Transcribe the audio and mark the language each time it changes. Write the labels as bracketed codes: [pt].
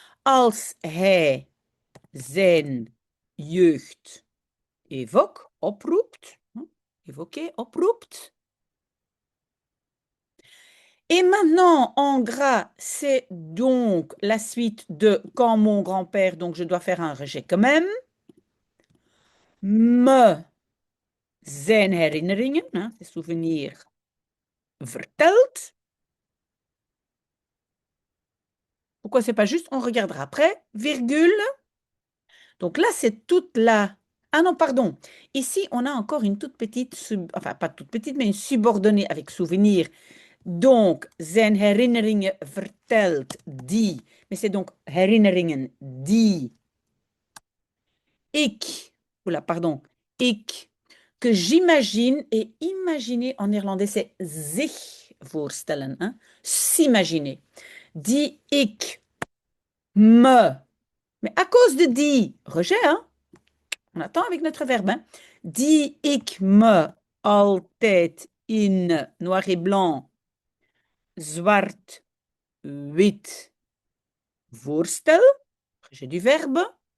[nl] Als hij zijn jeugd [fr] évoque, [nl] oproept. [fr] Évoquer, oproept. Et maintenant, en gras, c'est donc la suite de quand mon grand-père, donc je dois faire un rejet quand même, [nl] me zijn herinneringen, [fr] hein, ses souvenirs, vertelt. Pourquoi c'est pas juste? On regardera après, virgule. Donc là, c'est toute la... Ah non, pardon. Ici, on a encore une toute petite, enfin pas toute petite, mais une subordonnée avec souvenir. [nl] Donc, zijn herinneringen vertelt die. [fr] Mais c'est donc [nl] herinneringen die ik, [fr] oula, pardon, ik, que j'imagine, et imaginer en néerlandais, c'est [nl] zich voorstellen, [fr] hein, s'imaginer. [nl] Die ik me, [fr] mais à cause de die, rejet, hein, on attend avec notre verbe, hein, [nl] die ik me altijd in [fr] noir et blanc, [nl] zwart, wit, voorstel, [fr] rejet du verbe,